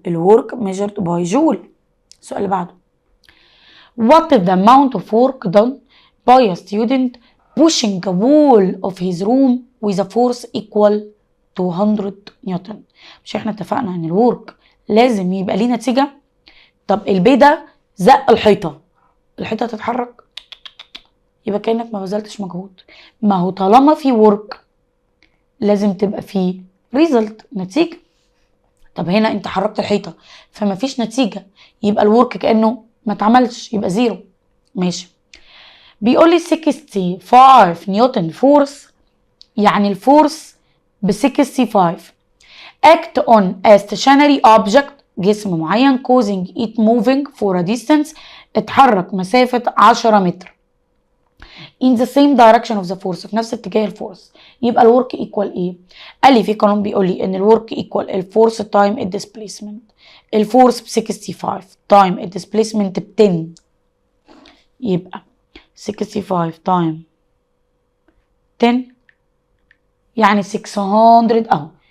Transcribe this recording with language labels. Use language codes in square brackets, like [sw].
[ar] الورك ميجرد باي جول. السؤال اللي بعده، [en] what is the amount of work done by a student pushing a wall of his room with a force equal to [ar] 100 نيوتن؟ مش احنا اتفقنا ان الورك لازم يبقى ليه نتيجة؟ طب البي ده زق الحيطة تتحرك، يبقى كأنك ما بذلتش مجهود. ما هو طالما في ورك لازم تبقى فيه ريزلت، نتيجة. طب هنا انت حركت الحيطة فما فيش نتيجة، يبقى الورك كأنه ما اتعملش، يبقى زيرو. ماشي. بيقول لي 65 نيوتن فورس، يعني الفورس ب 65 [en] act on a stationary object [ar] جسم معين [en] causing it moving for a distance [ar] اتحرك مسافة 10 متر [en] in the same direction of the force [ar] في نفس اتجاه الفورس. يبقى الورك ايكوال ايه؟ قال لي في قانون بيقول لي ان الورك ايكوال الفورس تايم الديسبيسمنت. الفورس ب 65 تايم الديسبيسمنت ب 10، يبقى 65 تايم 10 يعني 600 اهو.